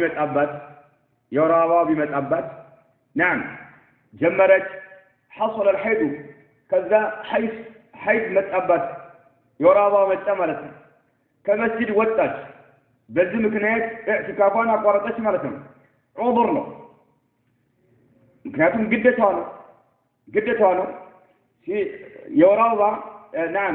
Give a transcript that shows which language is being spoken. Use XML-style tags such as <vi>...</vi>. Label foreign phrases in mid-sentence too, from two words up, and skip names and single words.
<am>ቢመጣባት نعم ጀመረች</am> <ar>حصل الحيض</ar> <am>ከዛ حيض መጣባት የወራባ መጣ ማለት ነው ከመስጂድ ወጣች በዚህ ምክንያት ኢዕቲካፏን አቋረጠች ማለት ነው። ዑذር ነው። ምክንያቱም ግዴታዋ ነው። የወር አበባ ናም</am>